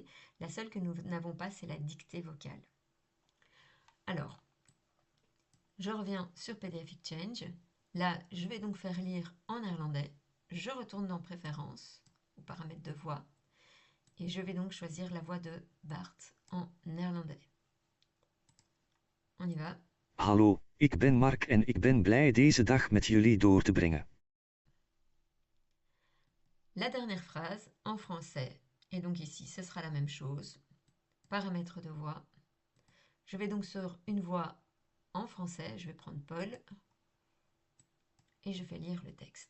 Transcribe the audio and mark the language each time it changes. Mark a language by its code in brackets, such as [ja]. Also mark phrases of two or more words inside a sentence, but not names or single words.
[fr] La seule que nous n'avons pas, c'est la dictée vocale. Alors, je reviens sur PDF Exchange. Là, je vais donc faire lire en néerlandais. Je retourne dans Préférences, ou paramètres de voix, et je vais donc choisir la voix de Bart en néerlandais. On y va. [nl] Hallo, ik ben Mark en ik ben blij deze dag met jullie door te brengen. [fr] La dernière phrase en français. Et donc ici, ce sera la même chose. Paramètres de voix. Je vais donc sur une voix en français. Je vais prendre Paul. Et je fais lire le texte.